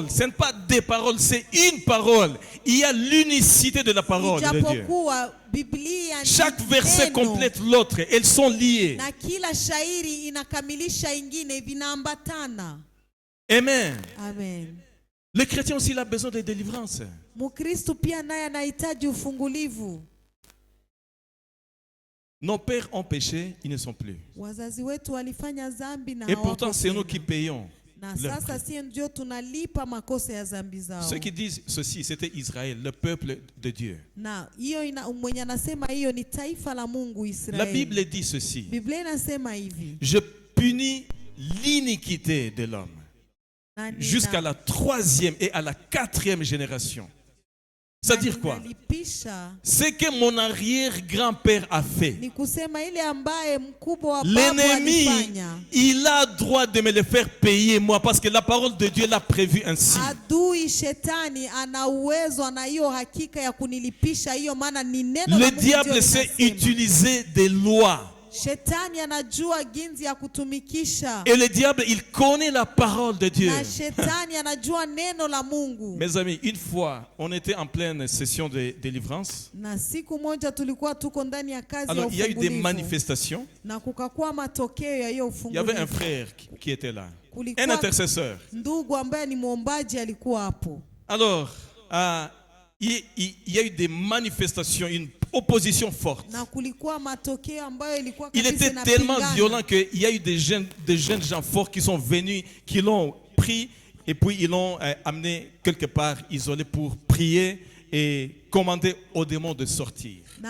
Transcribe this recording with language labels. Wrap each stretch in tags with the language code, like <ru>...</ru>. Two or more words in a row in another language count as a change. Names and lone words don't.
<fr>Ce n'est pas des paroles, c'est une parole. Il y a l'unicité de la parole de Dieu. Chaque verset complète l'autre. Elles sont liées. Amen. Amen. Le chrétien aussi il a besoin de délivrance.</fr> <sw>Mkristo pia naye anahitaji ufungulivu.</sw> <fr>Nos pères ont péché, ils ne sont plus.</fr> <sw>Wazazi wetu walifanya dhambi na</sw> <fr>et pourtant c'est nous qui payons.</fr> <sw>Na sasa si ndio tunalipa makosa ya dhambi zao.</sw> <fr>Ceux qui disent ceci, c'était Israël, le peuple de Dieu.</fr> <sw>Na hiyo mwenye anasema hiyo ni taifa la Mungu Israeli.</sw> <fr>La Bible dit ceci.</fr> <sw>Biblia inasema hivi.</sw> <fr>Je punis l'iniquité de l'homme jusqu'à la 3e et à la 4e génération. C'est-à-dire quoi? C'est que mon arrière-grand-père a fait. L'ennemi, il a droit de me le faire payer moi parce que la parole de Dieu l'a prévu ainsi. Le diable sait utiliser des lois.</fr> <sw>Shetani anajua ginzi ya kutumikisha.</sw> <fr>Et le diable, il connaît la parole de Dieu.</fr> <sw>Na shetani anajua neno la Mungu.</sw> <fr>Mes amis, une fois, on était en pleine session de délivrance.</fr> <sw>Na siku moja tulikuwa tuko ndani ya kazi ya ufungulivu.</sw> <fr>Alors, il y a eu des manifestations.</fr> <sw>Na kukakuwa matokeo ya hiyo ufungulivu.</sw> <fr>Il y avait un frère qui était là. Un intercesseur.</fr> <sw>Ndugu ambaye ni muombaji alikuwa hapo.</sw> <fr>Alors, il y a eu des manifestations, une opposition forte. Il était tellement violent qu'il y a eu des jeunes gens forts qui sont venus, qui l'ont pris et puis ils l'ont amené quelque part isolé pour prier et commander aux démons de sortir.</fr>